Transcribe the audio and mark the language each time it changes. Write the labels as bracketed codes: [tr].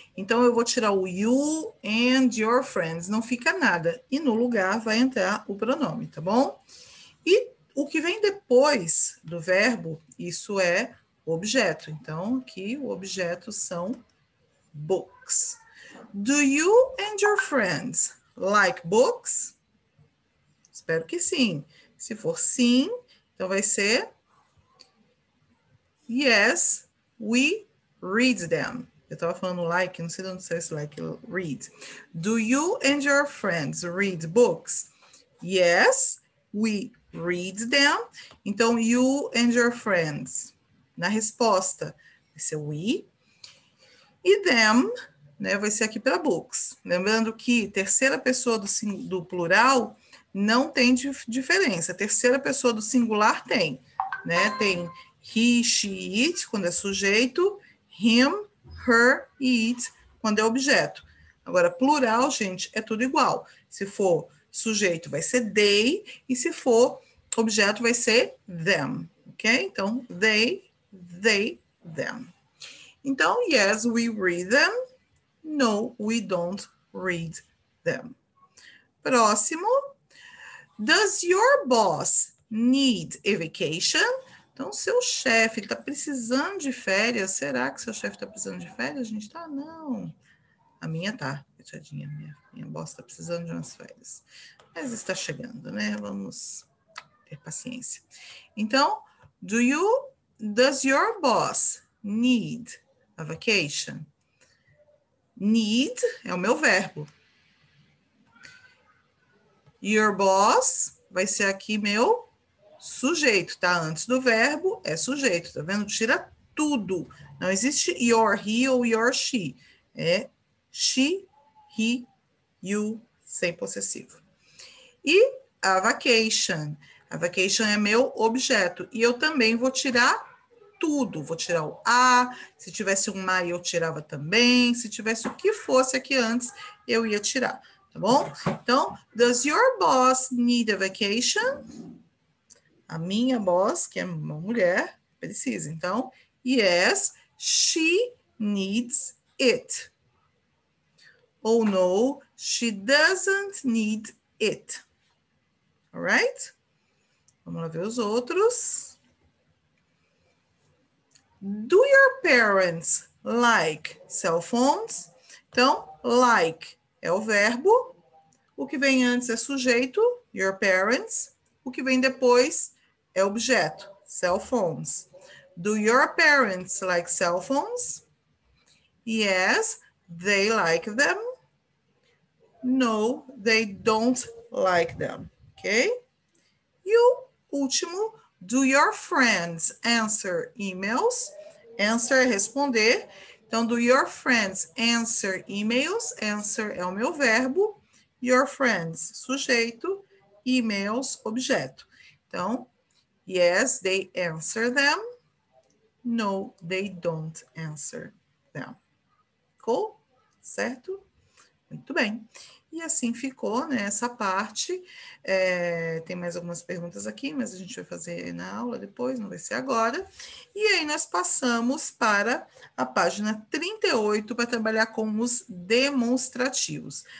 [pt] Então, eu vou tirar o [en] you and your friends, [pt] não fica nada. E no lugar vai entrar o pronome, tá bom? E o que vem depois do verbo, isso é objeto. Então, aqui o objeto são books. [en] Do you and your friends like books? [pt] Espero que sim. Se for sim, então vai ser [en] yes, we read them. [pt] Eu estava falando like, não sei de onde sai esse like, read. [en] Do you and your friends read books? Yes, we read them. [pt] Então, [en] you and your friends. [pt] Na resposta, vai ser we. E them, né, vai ser aqui para books. Lembrando que terceira pessoa do plural não tem diferença. Terceira pessoa do singular tem, né? Tem he, she, it, quando é sujeito, him, her e it, quando é objeto. Agora, plural, gente, é tudo igual. Se for sujeito, vai ser they, e se for objeto, vai ser them, ok? Então, [en] they, them. Então, yes, we read them. No, we don't read them. [pt] Próximo. [en] Does your boss need a vacation? [pt] Então, seu chefe, ele está precisando de férias. Será que seu chefe está precisando de férias? A gente tá? Não. A minha tá, coitadinha. Minha boss está precisando de umas férias. Mas está chegando, né? Vamos ter paciência. Então, [en] does your boss need a vacation? [pt] Need é o meu verbo. [en] Your boss [pt] vai ser aqui meu sujeito, tá? Antes do verbo é sujeito, tá vendo? Tira tudo. Não existe your, he ou your, she. É she, he, you, sem possessivo. E a vacation. A vacation é meu objeto. E eu também vou tirar tudo. Vou tirar o a. Se tivesse um my, eu tirava também. Se tivesse o que fosse aqui antes, eu ia tirar. Tá bom? Então, [en] does your boss need a vacation? [pt] A minha boss, que é uma mulher, precisa. Então, [en] yes, she needs it. Ou no, she doesn't need it. Alright? [pt] Vamos lá ver os outros. [en] Do your parents like cell phones? [pt] Então, like é o verbo. O que vem antes é sujeito, your parents. O que vem depois é objeto, cell phones. [en] Do your parents like cell phones? Yes, they like them. No, they don't like them. Ok? [pt] E o último, [en] do your friends answer emails? Answer [pt] é responder. Então, [en] do your friends answer emails? Answer [pt] é o meu verbo. [en] Your friends, sujeito. Emails, objeto. [pt] Então, [en] yes, they answer them. No, they don't answer them. [pt] Ficou? Certo? Muito bem. E assim ficou, né, essa parte. Tem mais algumas perguntas aqui, mas a gente vai fazer na aula depois, não vai ser agora. E aí nós passamos para a página 38 para trabalhar com os demonstrativos.